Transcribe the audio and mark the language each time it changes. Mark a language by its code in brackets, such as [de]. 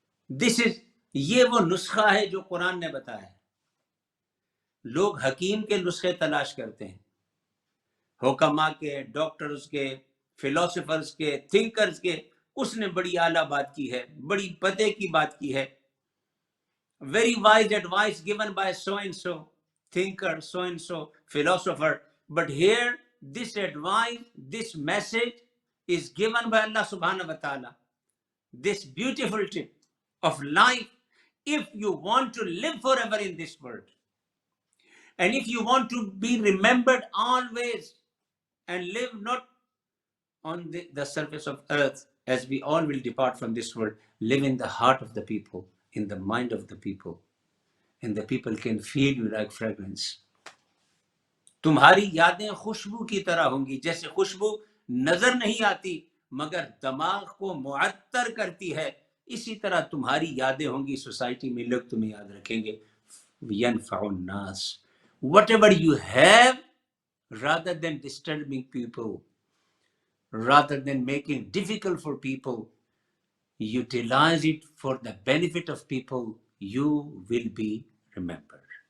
[en] This is, [ur] یہ وہ نسخہ ہے جو قرآن نے بتایا ہے. لوگ حکیم کے نسخے تلاش کرتے ہیں, حکماء کے, ڈاکٹرز کے, فلاسفرز کے, تھنکرز کے. اس نے بڑی اعلیٰ بات کی ہے, بڑی پتے کی بات کی ہے. [en] Very wise advice given by so and so thinker, so and so philosopher. But here, this advice, this message is given by Allah subhanahu wa ta'ala. This beautiful tip of life, if you want to live forever in this world, and if you want to be remembered always and live not on the surface of earth, as we all will depart from this world, live in the heart of the people, in the mind of the people, and the people can feel you like fragrance. [ur] تمہاری یادیں خوشبو کی طرح ہوں گی, جیسے خوشبو نظر نہیں آتی مگر دماغ کو معطر کرتی ہے, اسی طرح تمہاری یادیں ہوں گی, سوسائٹی میں لوگ تمہیں یاد رکھیں گے. [ar] ينفع الناس. [en] Whatever you have, rather than disturbing people, rather than making difficult for people, utilize it for the benefit of people, you will be remembered.